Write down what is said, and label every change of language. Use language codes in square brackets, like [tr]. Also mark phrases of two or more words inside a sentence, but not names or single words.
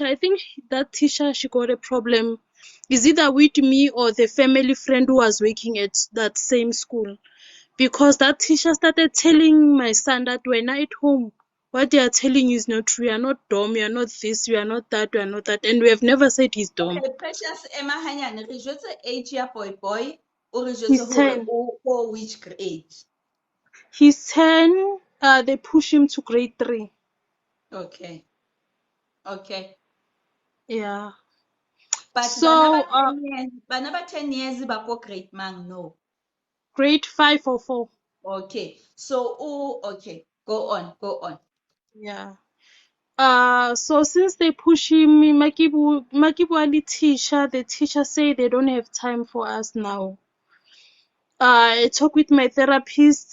[en] I think that teacher, she got a problem. Is either with me or the family friend who was working at that same school. Because that teacher started telling my son that when I at home, what they are telling you is not true. You are not dumb. You are not this. You are not that. You are not that. And we have never said he's dumb. [st] Okay, Precious, Emma Hanyane, re jwetse age ya boy, o re jwetse [en] He's [st] hore 10. [en] o which grade? He's 10. They push him to grade 3. Okay. Okay. Yeah. But So, [st] 10 years ba ko grade mang, [en] no. grade 5 or 4. Okay. So, oh, okay. Go on. Yeah. So since they push him, Makibu Ali teacher, the teacher say they don't have time for us now. I talked with my therapist.